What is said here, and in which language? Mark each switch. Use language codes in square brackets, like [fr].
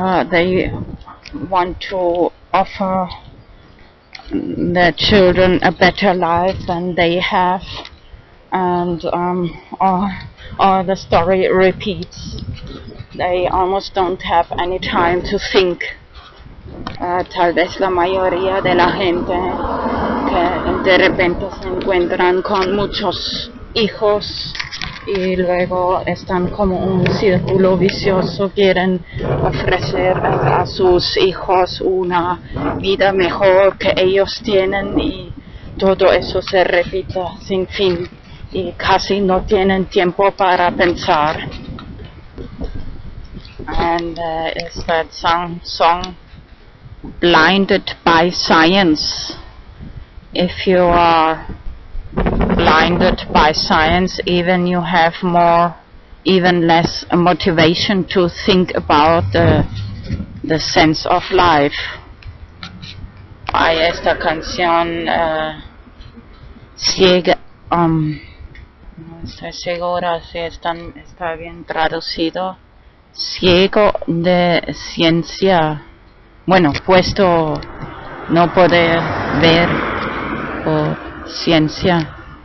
[en] They want to offer their children a better life than they have, and the story repeats. They almost don't have any time to think. [es] Tal vez la mayoría de la gente que de repente se encuentran con muchos hijos y luego están como un círculo vicioso, quieren ofrecer a sus hijos una vida mejor que ellos tienen, y todo eso se repite sin fin y casi no tienen tiempo para pensar. [en] And it's that song Blinded by Science. If you are blinded by science, even you have even less motivation to think about the sense of life. [es] Hay esta canción ciega, no estoy segura si está bien traducido, ciego de ciencia. Bueno, puesto no poder ver por ciencia.